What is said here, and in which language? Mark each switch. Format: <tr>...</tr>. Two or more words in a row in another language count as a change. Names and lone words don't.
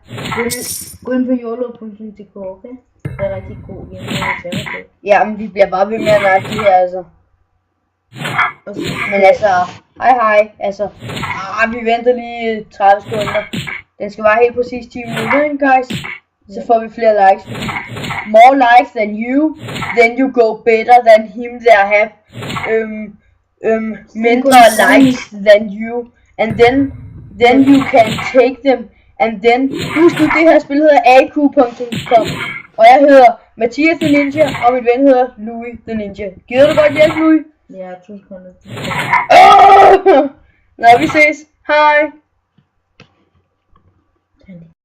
<da>Gå ind på YOLO.dk, okay? Det er rigtig god hjemme. Ja, men vi bliver bare ved med at nakke de her, altså. Men altså, hej, altså. Vi venter lige 30 sekunder. Den skal være helt præcis 10 minutter, ikke, guys? Så får vi flere likes.</da> <en>More likes than you, then you go better than him that have</en> <da>mindre</da> <en>likes than you, and then you can take them, and then</en> <da>husk nu, det her spil hedder aq.com, og jeg hedder Mathias the Ninja, og min ven hedder Louis the Ninja. Gider du godt hjælp, Louis? Ja, 2 sekunder. Nå, vi ses. Hej.</da>